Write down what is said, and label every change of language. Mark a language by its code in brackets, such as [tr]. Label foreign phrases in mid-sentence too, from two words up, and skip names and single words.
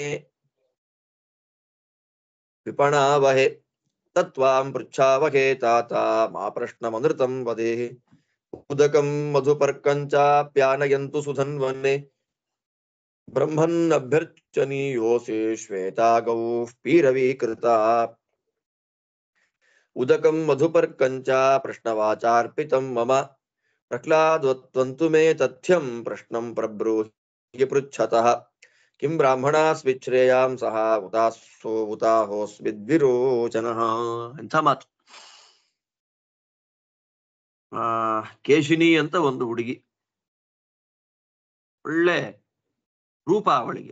[sa] ವಿಪಣಾವಹೆ ತತ್ವಾಂ ಪೃಚ್ಛಾವಹೇ ತಾತ ಮಾ ಪ್ರಶ್ನಮನೃತಂ ವದೇ ಉದಕಂ ಮಧುಪರ್ಕಂಚಾಪ್ಯಾನಯಂತು ಸುಧನ್ವನ್ನೇ ಬ್ರಹ್ಮನ್ ಅಭ್ಯರ್ಚನೀಯೋಸೆ ಶ್ವೇತಾಗೌ ಪೀರವೀಕೃತ ಉದಕಂ ಮಧುಪರ್ಕಂಚ ಪ್ರಶ್ನವಾಚಾರ್ಪಿತಂ ಮಮ ಪ್ರಹ್ಲಾದ್ವಂತು ಮೇ ತಥ್ಯಂ ಪ್ರಶ್ನಂ ಪ್ರಬ್ರೂಹಿ ಪೃಚ್ಛತಃ ಕಿಂ ಬ್ರಾಹ್ಮಣಾಸ್ವಿಚ್ಛ್ರೇಯಾಂ ಸಹ ಉತಾಹೋಸ್ವಿದ್ವಿರೋಚನಃ. [kn] ಎಂಥ ಮಾತು. ಕೇಶಿನಿ ಅಂತ ಒಂದು ಹುಡುಗಿ, ಒಳ್ಳೆ ರೂಪ ಅವಳಿಗೆ.